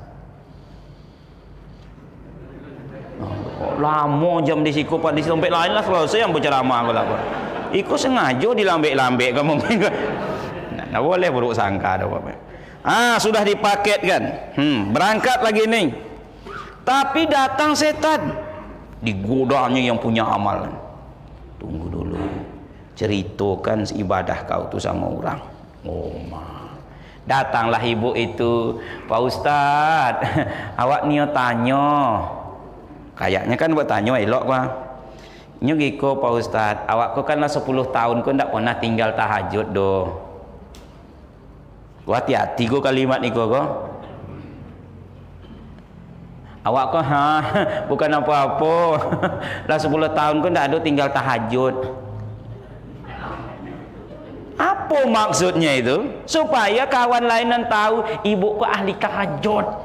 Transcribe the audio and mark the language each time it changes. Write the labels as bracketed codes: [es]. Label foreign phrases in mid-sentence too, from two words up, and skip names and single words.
[ms] Lama jam di siku Pak, di tempat lain lah selesai yang berceramah aku lah Pak. Ikut sengaja dilambek-lambek kamu. Nah, boleh buruk sangka dah Pak. Sudah dipaketkan. Berangkat lagi nih. Tapi datang setan. Digodanya yang punya amal. Tunggu dulu. Ceritakan ibadah kau tu sama orang. Datanglah ibu itu, Pak Ustaz, awak ni tanya. Kayaknya kan buat tanya elok Pak. Nyo giko Pak Ustaz, awak kau kan lah 10 tahun kau ndak pernah tinggal tahajud doh. Kau hati-hati kau kalimat ni kau. Awak kau bukan apa-apa. Lah 10 tahun kau ndak ada tinggal tahajud. Apa maksudnya itu? Supaya kawan lainan tahu ibu kau ahli tahajud.